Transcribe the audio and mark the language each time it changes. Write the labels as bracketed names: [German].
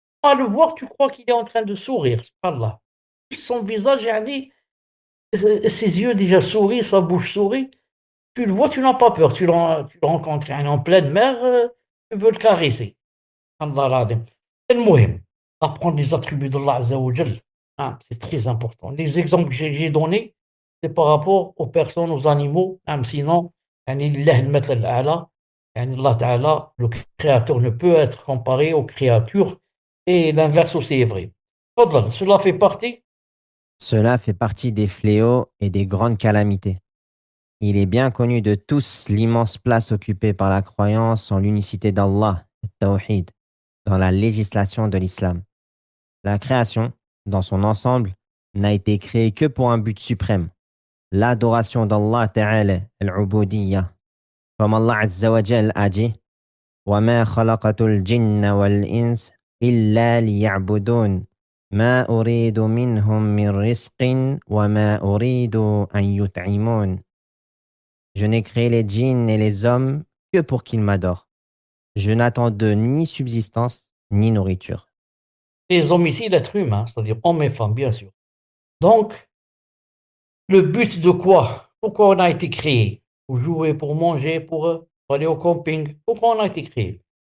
[French] À le voir, tu crois qu'il est en train de sourire. Subhanallah. Son visage, yani, ses yeux déjà sourient, sa bouche sourit. Tu le vois, tu n'as pas peur. Tu le rencontres يعني en pleine mer, tu veux le caresser. Allah العظيم. المهم, apprendre les attributs d'Allah Azza wa Jal, hein, c'est très important. Les exemples que j'ai donnés, c'est par rapport aux personnes, aux animaux. Hein, sinon, [Arabic] يعني لله المثل الأعلى. [French] يعني Allah Ta'ala, le créateur ne peut être comparé aux créatures et l'inverse aussi est vrai. Fadlan, cela fait partie Cela fait partie des fléaux et des grandes calamités. Il est bien connu de tous l'immense place occupée par la croyance en l'unicité d'Allah, le Tawhid, dans la législation de l'islam. La création, dans son ensemble, n'a été créée que pour un but suprême, l'adoration d'Allah Ta'ala, al-Ubudiyya. Comme Allah Azza wa Jal a dit, [Arabic] وَمَا خَلَقَتُ الْجِنَّ وَالْإِنسَ إِلَّا لِيَعْبُدُونَ ما أريد منهم من رزق وما أريد أن يطعمون. [French] Je n'ai créé les djinns et les hommes que pour qu'ils m'adorent. Je n'attends d'eux ni subsistance ni nourriture. les hommes ici, l'être humain, c'est-à-dire hommes et femmes, bien sûr. Donc, le but de quoi? Pourquoi on a été créé? Pour jouer, pour manger, pour aller au camping. Pourquoi on a été créé?